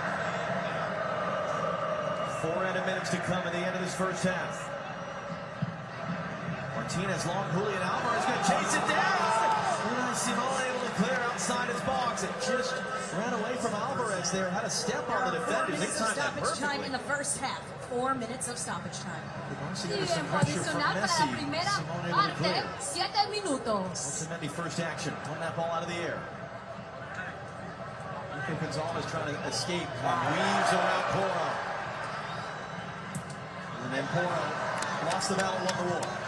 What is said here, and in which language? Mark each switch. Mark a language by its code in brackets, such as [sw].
[en] 4 minutes to come at the end of this first half. Martinez long, Julian Alvarez going to chase it down. Unai Simon able to clear outside his box. It just ran away from Alvarez there. Had a step on the defenders. 4 minutes of stoppage time in the first half. 4 minutes of stoppage time. [es] Tiempo adicional para la primera parte, 7 minutos. [en] Otamendi first action. Won that ball out of the air. Gonzalez trying to escape. Weaves around Porro. And then Porro lost the battle, won the war.